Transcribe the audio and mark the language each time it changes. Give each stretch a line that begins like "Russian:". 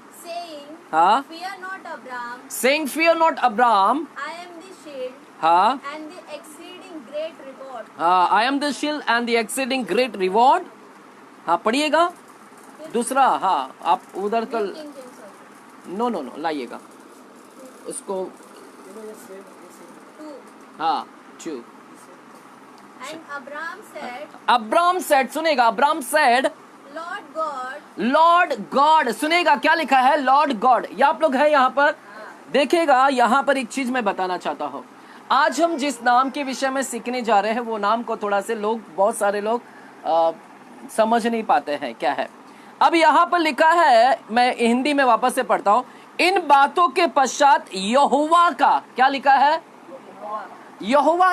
English: saying, Fear not, Abraham. Saying, Fear not, Abraham. I am the shield and the exceeding great reward. I am the shield and the exceeding great reward.
Hindi: हाँ पढ़िएगा दूसरा। हाँ आप उधर तो no लाइएगा उसको। हाँ 2।
English: And Abraham said, सुनेगा, Abraham said, Lord God,
Hindi: सुनेगा क्या लिखा है,
English: Lord God।
Hindi: ये आप लोग है यहाँ पर, देखेगा यहाँ पर एक चीज मैं बताना चाहता हूँ। आज हम जिस नाम के विषय में सीखने जा रहे हैं वो नाम को थोड़ा से बहुत सारे लोग समझ नहीं पाते हैं क्या है। अब यहाँ पर लिखा है, मैं हिंदी में वापस से पढ़ता हूँ, इन बातों के पश्चात यहोवा का, क्या लिखा है, यहोवा।